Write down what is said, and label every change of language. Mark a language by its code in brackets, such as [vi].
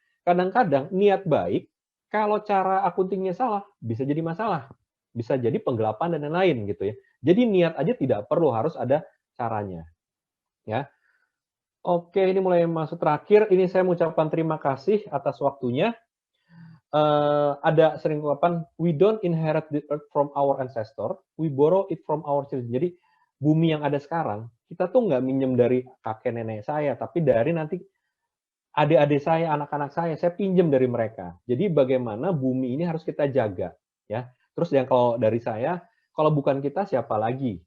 [id] Kadang-kadang niat baik, kalau cara akuntingnya salah, bisa jadi masalah. Bisa jadi penggelapan dan lain-lain gitu ya. Jadi niat aja tidak perlu, harus ada caranya. Ya. Oke, ini mulai masuk terakhir. Ini saya mengucapkan terima kasih atas waktunya. Ada sering ungkapan, [en] we don't inherit the earth from our ancestor, we borrow it from our children. [id] Jadi bumi yang ada sekarang, kita tuh nggak minjem dari kakek nenek saya, tapi dari nanti adik-adik saya, anak-anak saya pinjem dari mereka. Jadi bagaimana bumi ini harus kita jaga, ya. Terus yang kalau dari saya, kalau bukan kita siapa lagi?